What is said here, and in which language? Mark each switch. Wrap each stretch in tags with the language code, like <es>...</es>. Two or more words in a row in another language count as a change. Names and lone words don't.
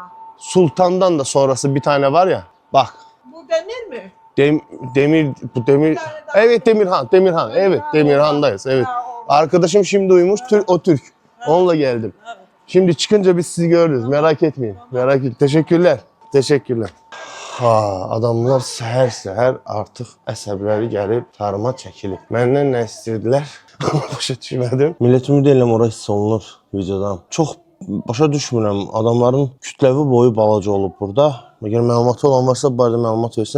<tr>Sultan'dan da sonrası bir tane var ya. Bak. Bu demir mi? Demir. Evet Demirhan. Evet Demirhan'dayız. Evet. Arkadaşım şimdi uyumuş. O Türk. Onunla geldim. Şimdi çıkınca biz sizi görürüz. Merak etmeyin. Merak et. Teşekkürler.</tr> <az>Adamlar səhər artıq əsəbləri gəlib tarıma çəkilib. Məndən nə istəyirdilər? Başa düşmədim. Millətim də eləm ora hiss olunur videodan. Çox başa düşmürəm. Adamların kütləvi boyu balaca olub burada. Əgər məlumatı olan varsa bu barədə məlumat versin.</az>